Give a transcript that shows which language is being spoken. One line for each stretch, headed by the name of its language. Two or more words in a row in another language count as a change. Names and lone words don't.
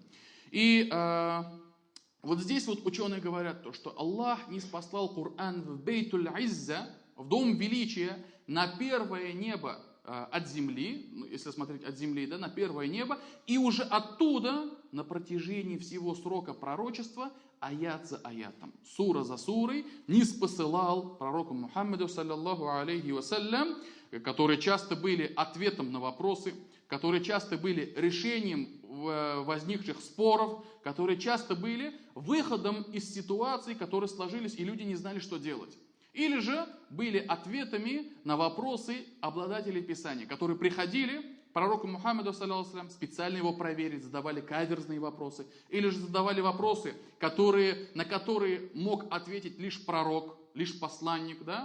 Russian: И вот здесь вот ученые говорят, что Аллах ниспослал Коран в Бейтуль Изза, в дом величия, на первое небо от земли, если смотреть от земли, да, на первое небо, и уже оттуда на протяжении всего срока пророчества, аят за аятом, сура за сурой, ниспосылал пророку Мухаммаду,
Arabic: صلى الله عليه وسلم,
Russian: которые часто были ответом на вопросы, которые часто были решением возникших споров, которые часто были выходом из ситуаций, которые сложились, и люди не знали, что делать. Или же были ответами на вопросы обладателей Писания, которые приходили к пророку Мухаммаду,
Arabic: صلى الله عليه,
Russian: специально его проверить, задавали каверзные вопросы, или же задавали вопросы, на которые мог ответить лишь пророк, лишь посланник, да?